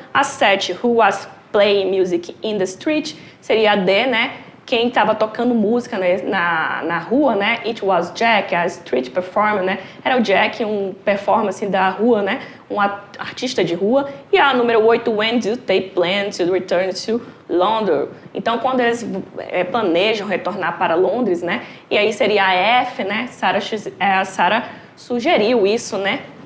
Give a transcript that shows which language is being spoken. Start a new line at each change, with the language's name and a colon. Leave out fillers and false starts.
English: A 7, who was playing music in the street,
Portuguese: seria a D, né? Quem estava tocando música, né, na rua, né?
English: It was Jack, a street performer, né?
Portuguese: Era o Jack, um performance da rua, né? Um artista de rua. E a número 8,
English: when do they plan to return to London?
Portuguese: Então, quando eles planejam retornar para Londres, né? E aí seria a F, né? A Sarah sugeriu isso, né?